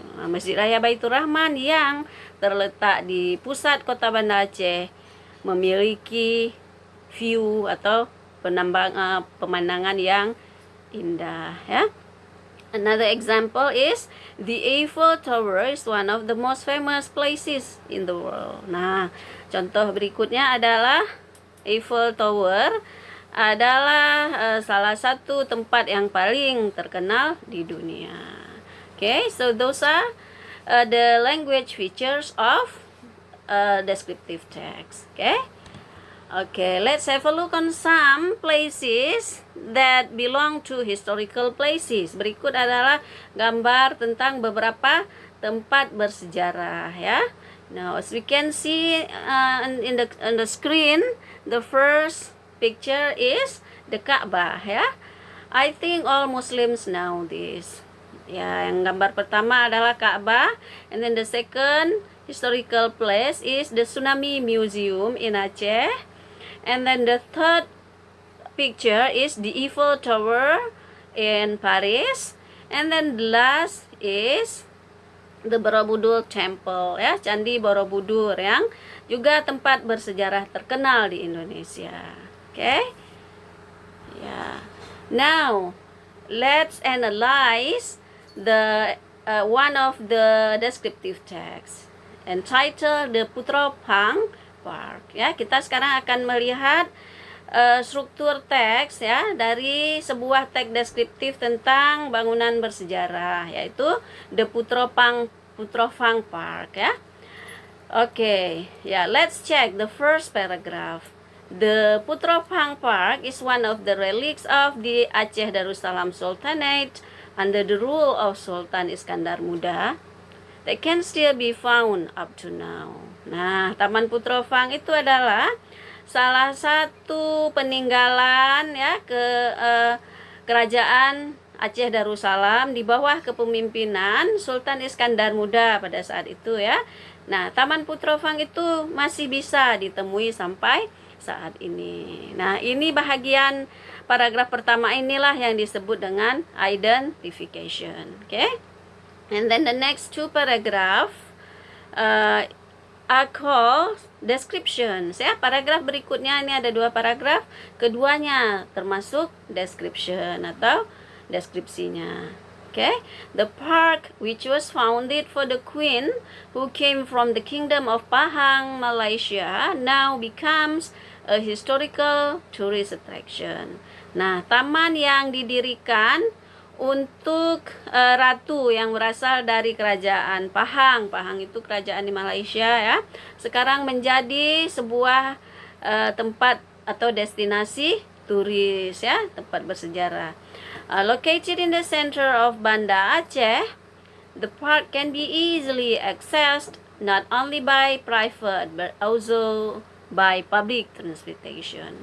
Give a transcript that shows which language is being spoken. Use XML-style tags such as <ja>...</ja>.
<id>Nah, Masjid Raya Baitur Rahman yang terletak di pusat kota Banda Aceh memiliki view atau pemandangan yang indah ya.</id> <en>Another example is the Eiffel Tower is one of the most famous places in the world.</en> <id>Nah, contoh berikutnya adalah Eiffel Tower adalah salah satu tempat yang paling terkenal di dunia.</id> <en>Okay, so those are the language features of descriptive text. Okay, let's have a look on some places that belong to historical places.</en> <id>Berikut adalah gambar tentang beberapa tempat bersejarah ya.</id> <en>Now, as we can see in the screen, the first picture is the Ka'bah ya. I think all Muslims know this.</en> <id>Ya, yang gambar pertama adalah Ka'bah,</id> <en>and then the second historical place is the Tsunami Museum in Aceh, and then the third picture is the Eiffel Tower in Paris, and then the last is the Borobudur Temple ya,</en> <id>Candi Borobudur yang juga tempat bersejarah terkenal di Indonesia.</id> <en>Okay? Yeah. Now, let's analyze the one of the descriptive text. entitled The Putra Phang Park.</en> <id>Ya, kita sekarang akan melihat struktur teks ya dari sebuah teks deskriptif tentang bangunan bersejarah, yaitu The Putra Phang Park ya.</id> <en>Okay, yeah, let's check the first paragraph. The Putra Phang Park is one of the relics of the Aceh Darussalam Sultanate under the rule of Sultan Iskandar Muda that can still be found up to now.</en> <id>Nah, Taman Putra Phang itu adalah salah satu peninggalan ya kerajaan Aceh Darussalam di bawah kepemimpinan Sultan Iskandar Muda pada saat itu ya. Nah, Taman Putra Phang itu masih bisa ditemui sampai saat ini. Nah, ini bahagian paragraf pertama inilah yang disebut dengan identification. Okay?</id> <en>And then the next two paragraph are called descriptions ya.</en> <id>Paragraf berikutnya ini ada dua paragraf, keduanya termasuk description atau deskripsinya.</id> <en>Okay, the park which was founded for the queen who came from the kingdom of Pahang, Malaysia, now becomes a historical tourist attraction.</en> <id>Nah, taman yang didirikan untuk ratu yang berasal dari kerajaan Pahang. Pahang itu kerajaan di Malaysia ya. Sekarang menjadi sebuah tempat atau destinasi turis ya, tempat bersejarah.</id> <en>Located in the center of Banda Aceh, the park can be easily accessed not only by private but also by public transportation.</en>